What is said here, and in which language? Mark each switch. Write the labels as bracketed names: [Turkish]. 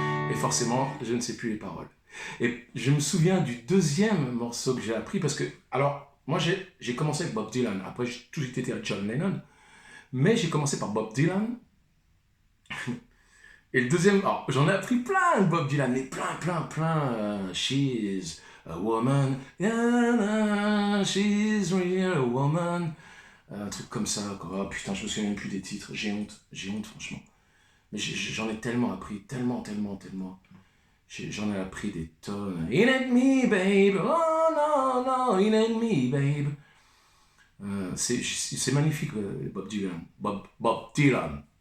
[French] Et forcément, je ne sais plus les paroles. Et je me souviens du deuxième morceau que j'ai appris, parce que, alors, moi j'ai commencé avec Bob Dylan, après j'ai tout été à John Lennon, mais j'ai commencé par Bob Dylan. Et le deuxième, alors j'en ai appris plein de Bob Dylan, mais plein. [English] She's a woman, yeah, she's really a woman. [French] Un truc comme ça, quoi. Oh, putain, je me souviens même plus des titres, j'ai honte franchement. Mais j'en ai tellement appris, tellement. J'en ai appris des tonnes. [English] It ain't me, babe. Oh no, it ain't me, babe. [French] C'est magnifique, Bob Dylan. Bob Dylan.